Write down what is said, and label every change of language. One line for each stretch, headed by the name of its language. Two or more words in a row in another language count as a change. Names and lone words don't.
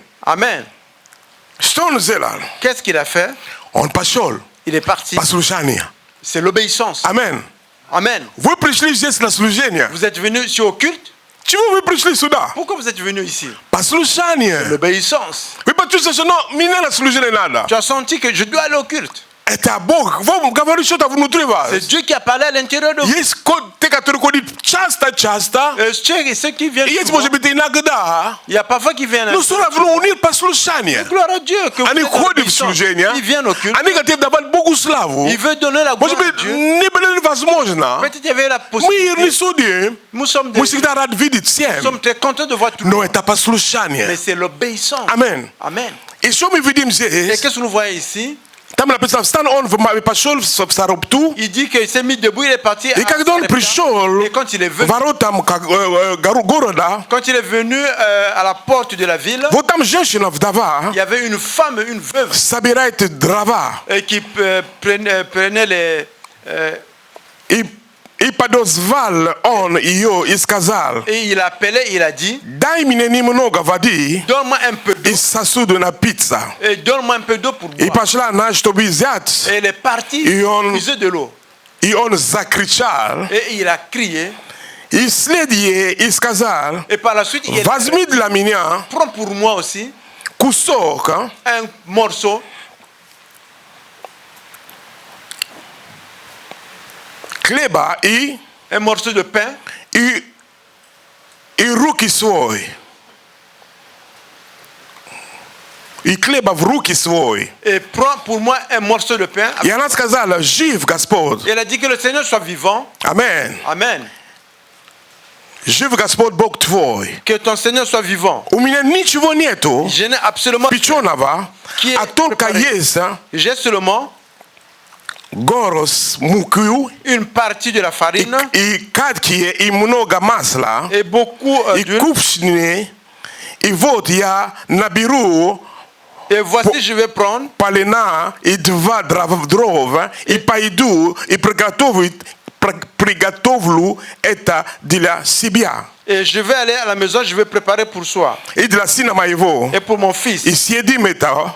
French: Amen.
Russian: Что он сделал?
French: Qu'est-ce qu'il a fait?
Russian: Он пошел.
French: Il est parti.
Russian: Послушание.
French: C'est l'obéissance.
Russian: Амен.
French: Amen.
Russian: Вы пришли здесь на служение.
French: Vous êtes venu ici au culte?
Russian: Чего вы пришли сюда?
French: Pourquoi vous êtes venu ici?
Russian: Послушание.
French: L'obéissance.
Russian: Вы почувствовали, что мне на служение надо?
French: Tu as senti que je dois aller au culte.
Russian: Это Бог вам говорит что-то внутри вас.
French: C'est Dieu qui a parlé à l'intérieur de vous.
Russian: Есть те, которые ходят часто,
French: Ceux qui viennent
Russian: и есть,
French: souvent,
Russian: может быть, иногда.
French: il y a parfois qui viennent.
Russian: Но все равно у них послушание.
French: Gloire à Dieu que vous
Russian: Они
French: êtes
Russian: ходят в
French: obéissants.
Russian: служение,
French: Ils viennent au culte.
Russian: они хотят давать Богу славу.
French: Il veut donner la gloire
Russian: Может
French: à
Russian: быть,
French: Dieu.
Russian: не было возможно.
French: Peut-être il y avait la
Russian: Мы не
French: possibilité.
Russian: судим.
French: Nous sommes
Russian: Мы всегда рады видеть
French: nous
Russian: всем.
French: sommes très contents de voir tout le
Russian: Но
French: monde.
Russian: это послушание.
French: Mais c'est l'obéissance.
Russian: Амен.
French: Amen.
Russian: И что мы видим
French: Et
Russian: здесь?
French: qu'est-ce que nous voyons ici?
Russian: Там написано, встань, он пошел в Сарепту,
French: Il dit qu'il s'est mis debout, il est parti.
Russian: и когда он пришел
French: Et quand il est venu,
Russian: воротам города,
French: quand il est venu à la porte de la ville,
Russian: вот там женщина, вдова,
French: il y avait une femme, une veuve,
Russian: собирает дрова.
French: qui prenait les.
Russian: И подозвал он ее и сказал,
French: Et il appelait, il a dit,
Russian: дай мне немного воды
French: donne-moi un peu d'eau.
Russian: из сосуда напиться.
French: Et donne-moi un peu d'eau pour
Russian: И
French: boire.
Russian: пошла она, чтобы взять.
French: Et elle est partie Et on- puiser de l'eau.
Russian: И он закричал,
French: Et il a crié.
Russian: и след ей и сказал,
French: Et par la suite, il
Russian: возьми для меня
French: prend pour moi aussi
Russian: кусок
French: un morceau
Russian: хлеба и
French: un morceau de pain
Russian: руки свой. И хлеба в руки свой.
French: et prend pour moi un morceau de pain.
Russian: И она сказала, жив Господь.
French: Et elle a dit que le Seigneur soit vivant.
Russian: Амен.
French: Amen.
Russian: Жив Господь Бог твой.
French: Que ton Seigneur soit vivant.
Russian: У меня ничего нету
French: Je n'ai absolument
Russian: печеного,
French: Qui est
Russian: а только
French: préparé.
Russian: есть
French: J'ai seulement
Russian: горсть муки
French: une partie de la farine
Russian: и кадки и много масла
French: et beaucoup
Russian: и
French: d'huile.
Russian: кувшины. И вот я наберу
French: Et voici, je vais prendre
Russian: полена и два дрова и пойду и приготовлю это для себя.
French: et je vais aller à la maison, je vais préparer pour soi
Russian: И для сына моего.
French: et pour mon fils.
Russian: И съедим это.